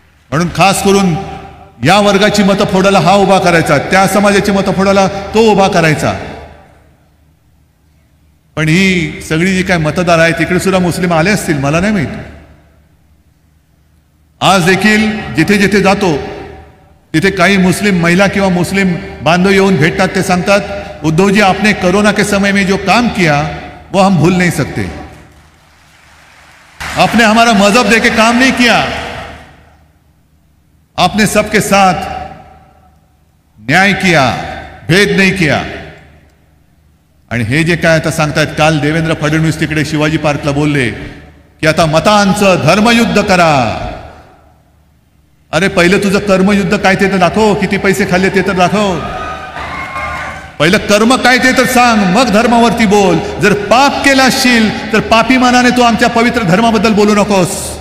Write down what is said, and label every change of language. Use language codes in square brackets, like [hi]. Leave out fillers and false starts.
[mr] म्हणून खास करून या वर्गाची मतं फोडायला हा उभा करायचा, त्या समाजाची मतं फोडायला तो उभा करायचा. पण ही सगळी जी काय मतदार आहेत तिकडे सुद्धा मुस्लिम आले असतील, मला नाही माहिती. आज देखील जिथे जिथे जातो तिथे काही मुस्लिम महिला किंवा मुस्लिम बांधव येऊन भेटतात. ते सांगतात, [hi] उद्धव जी आपने कोरोना के समय में जो काम किया वो हम भूल नहीं सकते. आपने हमारा मजहब देके काम नहीं किया, आपने सबके साथ न्याय किया, भेद नहीं किया. [mr] आणि हे जे काय आता सांगतायत, काल देवेंद्र फडणवीस तिकडे शिवाजी पार्कला बोलले की आता मतांचं धर्मयुद्ध करा. अरे पहिलं तुझं कर्मयुद्ध काय ते तर दाखव, किती पैसे खाल्ले ते तर दाखव. पहिलं कर्म काय ते तर सांग, मग धर्मावरती बोल. जर पाप केला असशील तर पापी मानाने तू आमच्या पवित्र धर्माबद्दल बोलू नकोस.